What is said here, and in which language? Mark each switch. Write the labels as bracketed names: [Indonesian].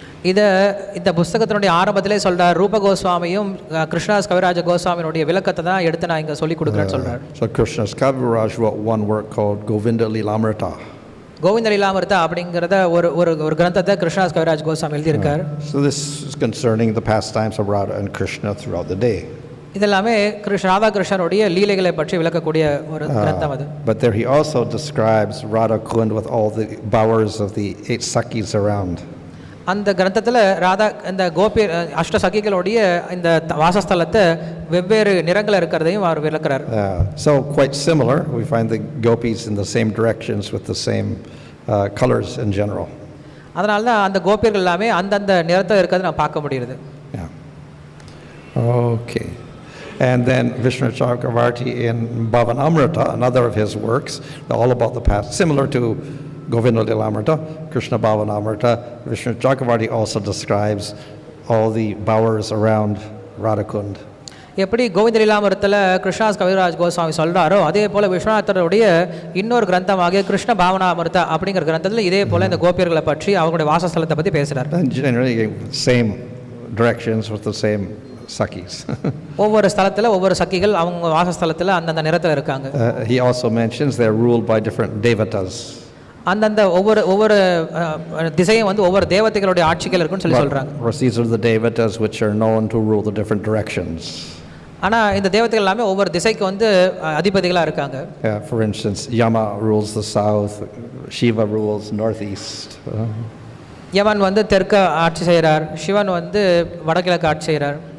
[Tamil] இந்த புஸ்தகத்தினுடைய ஆரம்பத்திலே சொல்றார் ரூப கோஸ்வாமியும் கிருஷ்ணதாஸ் கவிராஜ கோஸ்வாமியினுடைய விளக்கத்தை தான் எடுத்து நான் இங்கே சொல்லி கொடுக்குறேன்னு சொல்றார். [English] So Krishnadas Kaviraj wrote one work called Govinda Lilamrita. [Tamil] Govind லீலாமிருதா அப்படிங்கிறத ஒரு கிரந்தத்தை கிருஷ்ணதாஸ் கவிராஜ் கோஸ்வாமி எழுதியிருக்கார். [English] So this is concerning the pastimes of Radha and Krishna throughout the day. [Tamil] இதெல்லாமே ராதா கிருஷ்ணனுடைய லீலைகளை பற்றி விளக்கக்கூடிய ஒரு கிரந்தம் அது. [English] But there he also describes Radhakund with all the bowers of the 8 sakis around. [Tamil] அந்த கிரந்தத்தில் ராதா இந்த கோபி அஷ்ட சகிகளுடைய இந்த வாசஸ்தலத்தை வெவ்வேறு நிறங்கள் இருக்கிறதையும் அவர் விளக்குறார். [English] So quite similar, we find the gopis in the same directions with the same colors in general. [Tamil] அதனால தான் அந்த கோபியர்கள் எல்லாமே அந்தந்த நிறத்தில் இருக்கிறது நான் பார்க்க முடியுது. [English] Okay. And then Vishnu Chakravarti in Bhavanamrita, another of his works, all about the past, similar to Govinda Lilamrita, Krishna Bhavanamrita, Vishnu Chakravarti also describes all the bowers around Radhakund. [Tamil] எப்படி கோவிந்த லீலாமிருத்தில் கிருஷ்ணதாஸ் கவிராஜ் கோஸ்வாமி சொல்கிறாரோ அதே போல் விஸ்வநாதருடைய இன்னொரு கிரந்தமாக கிருஷ்ண பாவனாமிருதா அப்படிங்கிற கிரந்தத்தில் இதே போல் இந்த கோபியர்களை பற்றி அவங்களுடைய வாசஸ்தலத்தை பற்றி பேசுகிறார். [English] Generally same directions with the same sakis. [Tamil] ஒவ்வொரு ஸ்தலத்தில் ஒவ்வொரு சக்கிகள் அவங்க வாசஸ்தலத்தில் அந்தந்த நிறத்தில் இருக்காங்க. [English] He also mentions they're ruled by different devatas. [Tamil] அந்தந்த ஒவ்வொரு திசையும் வந்து ஒவ்வொரு தேவதைகளுடைய ஆட்சிகள் இருக்குன்னு சொல்லி சொல்றாங்க. [English] These are the devatas which are known to rule the different directions. [Tamil] ஆனா இந்த தேவதைகள் எல்லாமே ஒவ்வொரு திசைக்கு வந்து அதிபதிகளா இருக்காங்க. [English] For instance, Yama rules the south, Shiva rules northeast. [Tamil] யமன் வந்து தெற்கு ஆட்சி செய்கிறார், சிவன் வந்து வடகிழக்கு ஆட்சி செய்கிறார்.